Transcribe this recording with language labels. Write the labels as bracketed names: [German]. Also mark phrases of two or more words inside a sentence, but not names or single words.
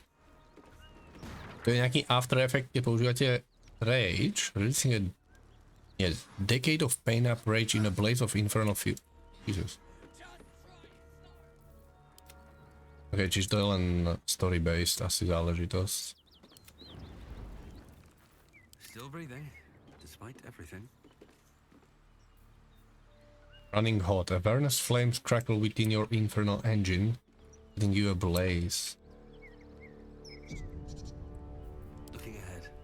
[Slovak] To je nejaký [English] after effect, [Slovak] kde používate rage. [English] Releasing a decade of pain up rage in a blaze of infernal fury. Jesus. [Slovak] Ok, čiže to je len [English] story based [Slovak] asi záležitosť. [English] Still breathing, despite everything. Running hot. Awareness flames crackle within your infernal engine, setting you ablaze. Looking ahead.